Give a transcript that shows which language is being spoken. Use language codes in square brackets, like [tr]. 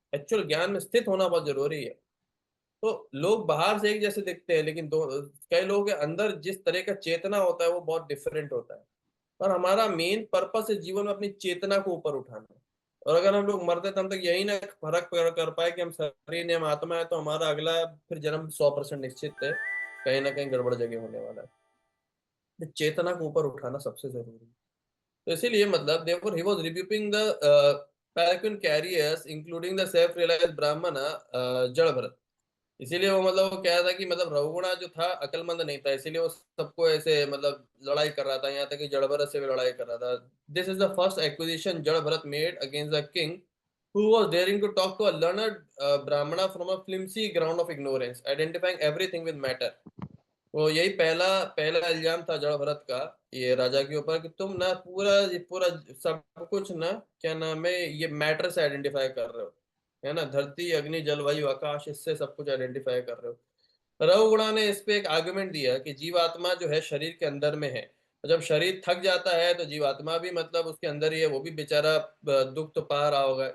[hi] Actual ज्ञान में स्थित होना बहुत जरूरी है। तो लोग बाहर से एक जैसे दिखते हैं, लेकिन दो कई लोगों के अंदर जिस तरह का चेतना होता है वो बहुत डिफरेंट होता है, और हमारा मेन पर्पस है जीवन में अपनी चेतना को ऊपर उठाना। और अगर हम लोग मरते तब तक यही ना फर्क कर पाए कि हम शरीर ने, हम आत्मा है, तो हमारा अगला फिर जन्म 100% निश्चित है, कहीं ना कहीं गड़बड़ जगह होने वाला है। तो चेतना को ऊपर उठाना सबसे जरूरी है। तो इसीलिए मतलब [en] therefore he was rebuking the Paraquin carriers including the self-realized Brahmana, Jada Bharat. [hi] इसीलिए वो मतलब वो कह रहा था कि मतलब रघुगुणा जो था अकलमंद नहीं था, इसीलिए वो सबको ऐसे मतलब लड़ाई कर रहा था, यहाँ तक कि जड़ भरत से भी लड़ाई कर रहा था। [en] This is the first acquisition Jada Bharat made against the king who was daring to talk to a learned brahmana from a flimsy ground of ignorance, identifying everything with matter। [hi] वो यही पहला पहला इल्जाम था जड़ भरत का ये राजा के ऊपर कि तुम ना पूरा सब कुछ ना, क्या नाम है, ये मैटर से आइडेंटिफाई कर रहे हो, है ना, धरती अग्नि जल वायु आकाश, इससे सब कुछ आइडेंटिफाई कर रहे हो। रघुगुणा ने इस पे एक आर्गुमेंट दिया कि जीवात्मा जो है शरीर के अंदर में है, और जब शरीर थक जाता है तो जीवात्मा भी मतलब उसके अंदर ही है, वो भी बेचारा दुख तो पा रहा होगा।